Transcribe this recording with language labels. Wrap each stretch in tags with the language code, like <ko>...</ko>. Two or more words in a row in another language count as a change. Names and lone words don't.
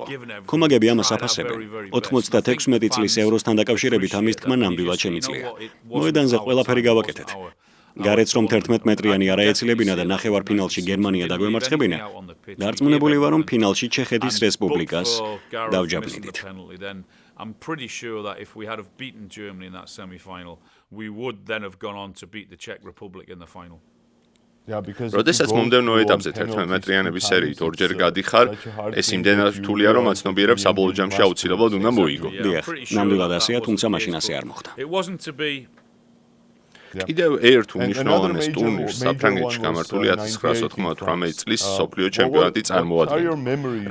<ka>ქომაგები ამას აფასებენ. 96 წლის ევროსთან დაკავშირებით ამის თქმა ნამდვილად შემიძლია. მოედანზე ყველაფერი გავაკეთეთ. გარეთ რომ 11 მეტრიანი არ აეცილებინა და ნახევარფინალში გერმანია დაგვემარცხებინა, დარწმუნებული ვარ, რომ ფინალში ჩეხეთის რესპუბლიკას დავჯაბნიდით.</ka> <en>I'm pretty sure that if we had have beaten Germany in that semi-final, we would then have gone on to beat the Czech Republic in the final.</en> <ka>როდესაც მომდევნო ეტაპზე 11 მეტრიანების სერიით ორჯერ გადიხარ, ეს იმდენად რთულია, რომ აცნობიერებს საბოლოო ჯამში აუცილებლად უნდა მოიგო. დიახ, ნამდვილად ასეა, თუმცა მაშინ ასე არ მოხდა. კიდევ ერთ უნიშნავანეს ტურნირს საფრანგეთში გამართული 1998 წლის მსოფლიო ჩემპიონატი წარმოადგენდა.</ka>